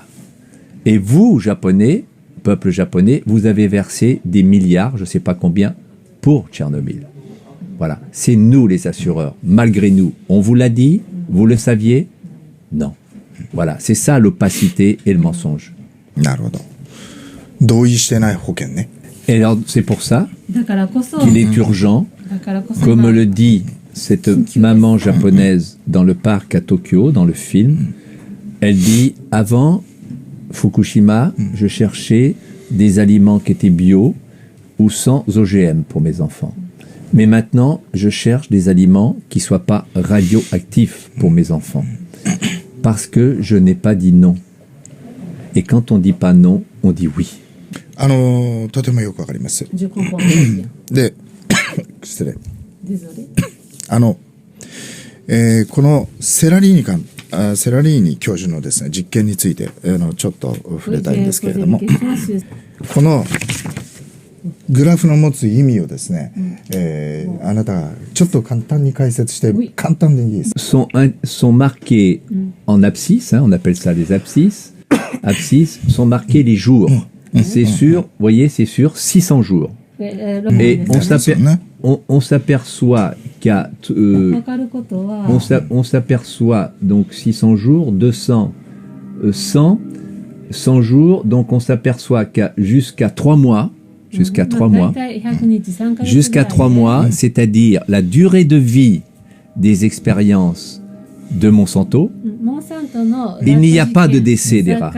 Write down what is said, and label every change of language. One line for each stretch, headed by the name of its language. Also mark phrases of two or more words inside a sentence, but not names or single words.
French: Et vous, Japonais, peuple japonais, vous avez versé des milliards, je ne sais pas combien, pour Tchernobyl. Voilà, c'est nous les assureurs, malgré nous. On vous l'a dit, vous le saviez? Non. Voilà, c'est ça l'opacité et le mensonge.
Japanese: なるほど。同意してない保険ね。
French: Et alors, c'est pour ça
Japanese: だからこそ、
French: qu'il est urgent,
Japanese: だからこそ
French: comme le dit cette maman japonaise dans le parc à Tokyo, dans le film, elle dit, avant Fukushima, je cherchais des aliments qui étaient bio ou sans OGM pour mes enfants. Mais maintenant, je cherche des aliments qui ne soient pas radioactifs pour mes enfants. Parce que je n'ai pas dit non. Et quand on dit pas non, on dit oui.
Japanese: とてもよくわかります。
French: Je comprends très bien.
Japanese: で、失礼。
French: Désolé.
Japanese: このセラリーニ教授のですね、実験について、ちょっと触れたいんですけれども、このグラフの持つ意味をですね、あなたがちょっと簡単に解説して、簡単でいいです。
French: sont marqués en abscisse, hein, on appelle ça les abscisses, sont marqués les jours. C'est sur, vous voyez, c'est sur 600 jours. Et on s'aperçoit qu'à on s'aperçoit donc 600 jours, 200, 100 jours, donc on s'aperçoit qu'à jusqu'à 3 mois, jusqu'à 3 mois, c'est-à-dire la durée de vie des expériences de Monsanto, il n'y a pas de décès des rats.